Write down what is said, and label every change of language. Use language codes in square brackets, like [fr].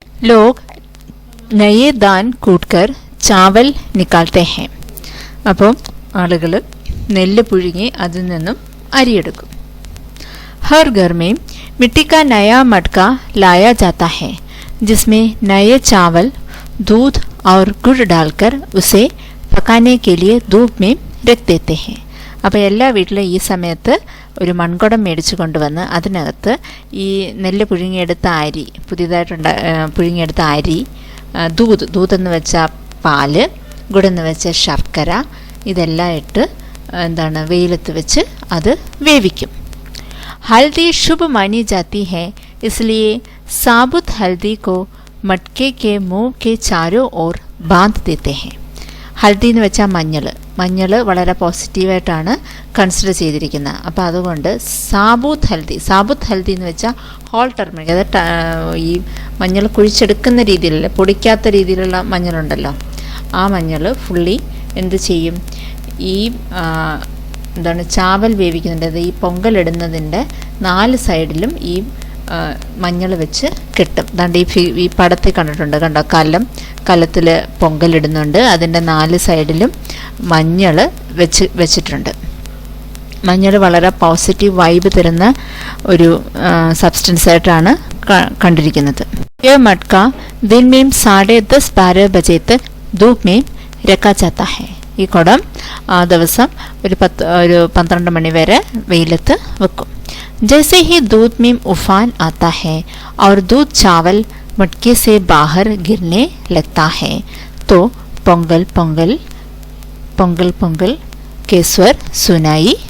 [hi] Log Naye than കൂട്ട്കർ chawal നിക്കാൽത്തെ ഹേ. [ml] അപ്പം ആളുകൾ നെല്ല് പുഴുങ്ങി അതിൽ നിന്നും അരിയെടുക്കും. [hi] हर घर में मिट्टी का नया मटका लाया जाता है, जिसमें नए चावल, दूध और गुड़ डालकर उसे पकाने के लिए धूप में रख देते हैं. [ml] അപ്പോൾ എല്ലാ വീട്ടിലും ഈ സമയത്ത് ഒരു മൺകുടം മേടിച്ചു കൊണ്ടുവന്ന് അതിനകത്ത് ഈ നെല്ല് പുഴുങ്ങിയെടുത്ത അരി, പുഴുങ്ങിയെടുത്ത അരി, ദൂതെന്ന് വെച്ചാൽ പാല്, ഗുഡെന്ന് വെച്ചാൽ ശർക്കര, ഇതെല്ലാം ഇട്ട് എന്താണ് വെയിലത്ത് വെച്ച് അത് വേവിക്കും. [hi] हल्दी शुभ मानी जाती है, इसलिए साबुत हल्दी को मटके के मुंह के चारों ओर बांध देते हैं. [ml] ഹൽദി എന്ന് വെച്ചാൽ മഞ്ഞൾ വളരെ പോസിറ്റീവായിട്ടാണ് കൺസിഡർ ചെയ്തിരിക്കുന്നത്. അപ്പോൾ അതുകൊണ്ട് സാബൂത്ത് ഹൽദി എന്ന് വെച്ചാൽ ഹോൾ ടർമറിക്, അത് ഈ മഞ്ഞൾ കുഴിച്ചെടുക്കുന്ന രീതിയിലുള്ള, പൊടിക്കാത്ത രീതിയിലുള്ള മഞ്ഞളുണ്ടല്ലോ, ആ മഞ്ഞൾ ഫുള്ളി എന്ത് ചെയ്യും? ഈ എന്താണ് ചാവൽ വേവിക്കുന്നുണ്ട്, അത് ഈ പൊങ്കലിടുന്നതിൻ്റെ 4 സൈഡിലും ഈ മഞ്ഞൾ വെച്ച് കെട്ടും. അതാണ്ട് ഈ പടത്തിൽ കണ്ടിട്ടുണ്ട്, കണ്ടോ? കലത്തിൽ പൊങ്കലിടുന്നുണ്ട്, അതിൻ്റെ 4 സൈഡിലും മഞ്ഞൾ വെച്ചിട്ടുണ്ട്. മഞ്ഞൾ വളരെ പോസിറ്റീവ് വൈബ് തരുന്ന ഒരു സബ്സ്റ്റൻസ് ആയിട്ടാണ് കണ്ടിരിക്കുന്നത്. [hi] ये मटका दिन में 10:30-12 बजे तक धूप में रखा जाता है. [ml] ഈ കുടം ആ ദിവസം ഒരു 12 മണി വരെ വെയിലത്ത് വെക്കും. [hi] जैसे ही दूध में उफान आता है और दूध चावल मटके से बाहर गिरने लगता है तो पोंगल पोंगल पोंगल पोंगल के स्वर सुनाई